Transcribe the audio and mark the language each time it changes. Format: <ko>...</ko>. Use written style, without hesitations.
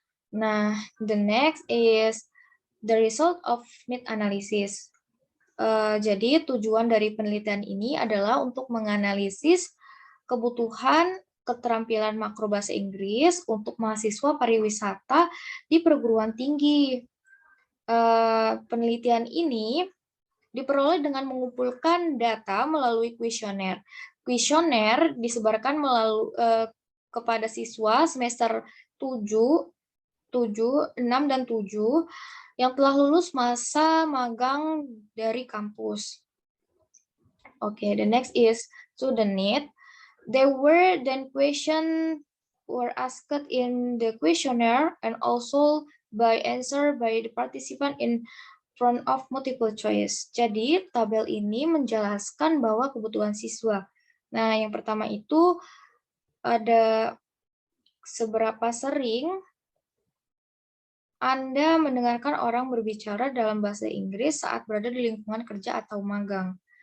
<en>Nah, the next is the result of need analysis.</en> <id>Jadi tujuan dari penelitian ini adalah untuk menganalisis kebutuhan keterampilan makro bahasa Inggris untuk mahasiswa pariwisata di perguruan tinggi. Penelitian ini diperoleh dengan mengumpulkan data melalui kuesioner. Kuesioner disebarkan kepada siswa semester 7, 6, dan 7 yang telah lulus masa magang dari kampus.</id> <en>Okay, the next is student need. There were then questions were asked in the questionnaire and also by answer by the participant in front of multiple choice.</en> <id>Jadi tabel ini menjelaskan bahwa kebutuhan siswa. Nah, yang pertama itu ada seberapa sering Anda mendengarkan orang berbicara dalam bahasa Inggris saat berada di lingkungan kerja atau magang.</id>